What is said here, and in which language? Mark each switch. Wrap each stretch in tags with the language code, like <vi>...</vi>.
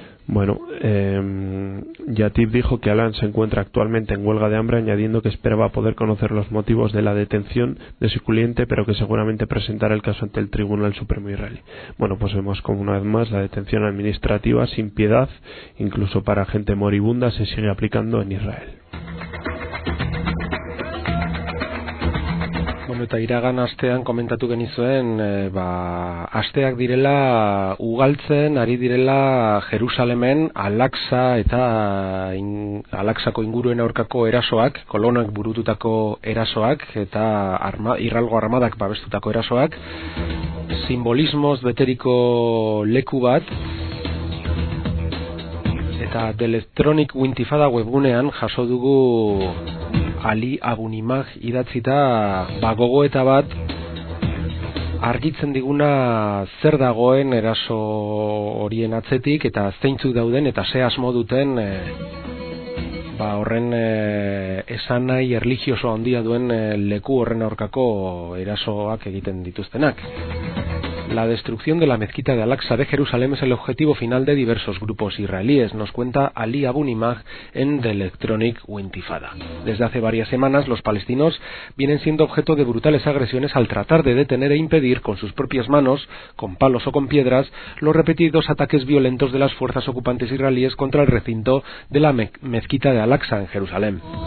<es>Bueno, Yatib dijo que Alan se encuentra actualmente en huelga de hambre, añadiendo que esperaba poder conocer los motivos de la detención de su cliente, pero que seguramente presentará el caso ante el Tribunal Supremo Israelí. Bueno, pues vemos como una vez más la detención administrativa sin piedad, incluso para gente moribunda, se sigue aplicando en Israel.</es> <eu>Eta iragan astean komentatu genizuen asteak direla ugaltzen ari direla Jerusalemen Al-Aqsa eta Al-Aqsako inguruen aurkako erasoak, kolonoek burututako erasoak eta irralgo armadak babestutako erasoak, simbolismoz beteriko leku bat. Eta The Electronic Intifada webgunean jaso dugu Ali Abunimaj idatzita gogoeta bat argitzen diguna zer dagoen eraso horien atzetik eta zeintzuk dauden eta ze asmo duten horren esan nahi erlijiosoa handia duen leku horren aurkako erasoak egiten dituztenak.</eu> <es>La destrucción de la mezquita de Al-Aqsa de Jerusalén es el objetivo final de diversos grupos israelíes, nos cuenta Ali Abunimaj en The Electronic Intifada. Desde hace varias semanas, los palestinos vienen siendo objeto de brutales agresiones al tratar de detener e impedir con sus propias manos, con palos o con piedras, los repetidos ataques violentos de las fuerzas ocupantes israelíes contra el recinto de la mezquita de Al-Aqsa en Jerusalén.</es>